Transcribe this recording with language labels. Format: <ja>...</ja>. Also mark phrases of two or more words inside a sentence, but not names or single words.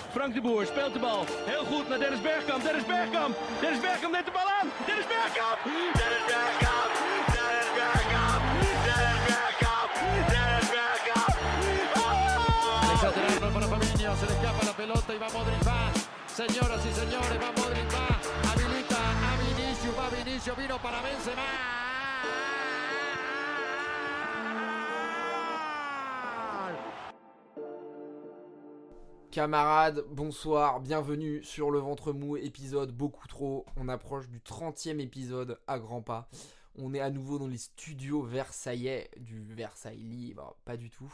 <nl>Frank de Boer speelt de bal. Heel goed naar Dennis Bergkamp. Dennis Bergkamp. Dennis Bergkamp neemt de bal aan. Dennis Bergkamp. Dennis Bergkamp. Dennis Bergkamp. Dennis Bergkamp. Dennis Bergkamp.</nl> <es>Exagerando para Fabinho, se le escapa la pelota y va Modric, va. Señoras y señores, va Modric, va. Habilita a Vinicius, va Vinicius, vino para Benzema.</es> <fr>Camarades, bonsoir, bienvenue sur le ventre mou, épisode beaucoup trop. On approche du 30e épisode à grands pas. On est à nouveau dans les studios versaillais, du Versailles libre, pas du tout.</fr>